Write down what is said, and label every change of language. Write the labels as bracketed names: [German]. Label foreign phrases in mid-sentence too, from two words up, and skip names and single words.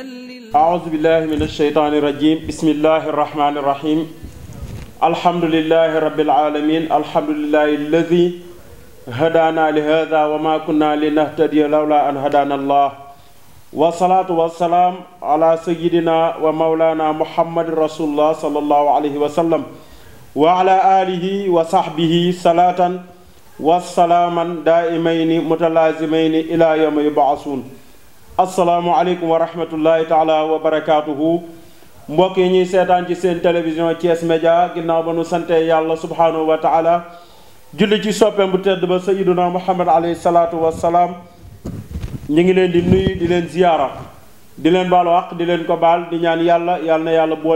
[Arabic] أعوذ بالله من الشيطان الرجيم بسم الله الرحمن الرحيم الحمد لله رب العالمين الحمد لله الذي هدانا لهذا وما كنا لنهتدي لولا أن هدانا الله والصلاة والسلام على سيدنا ومولانا محمد رسول الله صلى الله عليه وسلم وعلى آله وصحبه صلاة والسلاما دائمين متلازمين إلى يوم يبعثون السلام عليكم ورحمة الله تعالى وبركاته [Wolof] mbokk yi ñuy seetaan ci seen télévision Thiès Média ginnaaw ba nu sante yàlla [Arabic] سبحانه وتعالى [Wolof] julli ci soppeem bu tedd ba [Arabic] سيدنا محمد عليه الصلاة والسلام [Wolof] ñu ngi leen di nuyu di leen ziyaara di leen baalu àq di leen ko baal di ñaan yàlla yàlla na yàlla boole